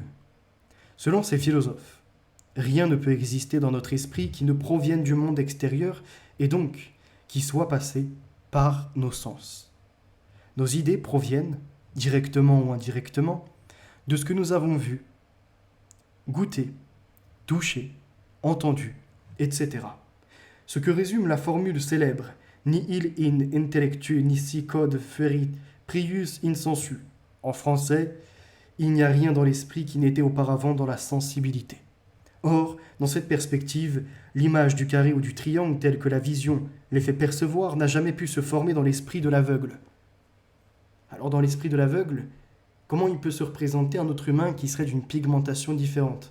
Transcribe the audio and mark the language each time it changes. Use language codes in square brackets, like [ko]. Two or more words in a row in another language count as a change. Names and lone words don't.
[fr] Selon ces philosophes, rien ne peut exister dans notre esprit qui ne provienne du monde extérieur et donc qui soit passé par nos sens. Nos idées proviennent, directement ou indirectement, de ce que nous avons vu, goûté, touché, entendu, etc. Ce que résume la formule célèbre [la] Nihil in intellectu nisi cod ferit prius insensu. [fr] En français, il n'y a rien dans l'esprit qui n'était auparavant dans la sensibilité. Or, dans cette perspective, l'image du carré ou du triangle telle que la vision les fait percevoir n'a jamais pu se former dans l'esprit de l'aveugle. Alors dans l'esprit de l'aveugle, comment il peut se représenter un autre humain qui serait d'une pigmentation différente?